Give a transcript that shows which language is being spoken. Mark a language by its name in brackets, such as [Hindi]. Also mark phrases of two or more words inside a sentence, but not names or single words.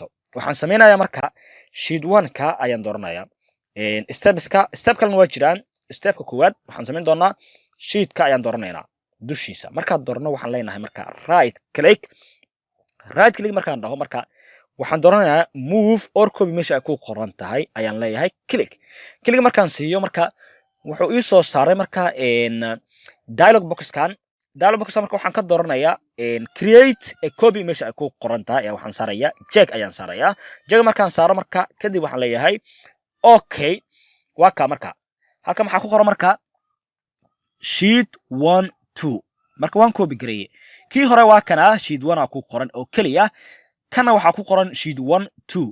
[Somali] waxaan sameynayaa marka sheet 1ka ayaan dooranayaa. step kalena waa jiraan. stepka koowaad waxaan sameyn doonaa sheetka ayaan dooranaynaa dushiisa. markaan doorno waxaan leenahay marka [English] right click [Somali] markaan dhaho marka waxaan dooranayaa [English] move or copy [Somali] meesha ay ku qoran tahay ayaan leeyahay click markaan siiyo marka wuxuu ii soo saaray marka [English] dialog boxkan [Somali] marka waxaan ka dooranayaa [English] create a copy [Somali] meesha ay ku qoran tahay ayaa waxaan saarayaa check ayaan saarayaa. check markaan saaro marka kadib waxaan leeyahay okay. waa ka marka halka maxaa ku qoran marka sheet 1 2. marka waan copy gareeyay. kii hore waa kana sheet 1 ku qoran oo kaliya, kana waxaa ku qoran sheet 1 2.